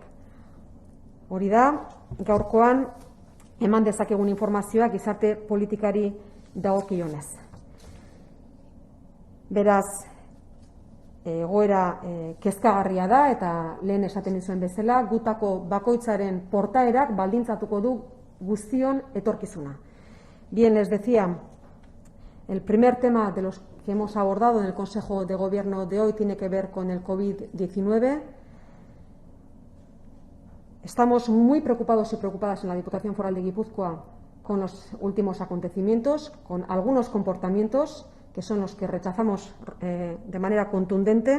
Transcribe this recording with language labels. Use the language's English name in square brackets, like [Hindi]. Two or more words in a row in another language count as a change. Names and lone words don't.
[Basque] Hori da, gaurkoan eman dezakegun informazioak gizarte politikari dagokionez. Beraz, egoera kezkagarria da eta lehen esaten dizuen bezala, gutako bakoitzaren portaerak baldintzatuko du guztion etorkizuna. [Spanish] Bien, les decía, el primer tema de los que hemos abordado en el Consejo de Gobierno de hoy tiene que ver con el COVID-19. Estamos muy preocupados y preocupadas en la Diputación Foral de Guipúzcoa con los últimos acontecimientos, con algunos comportamientos que son los que rechazamos de manera contundente.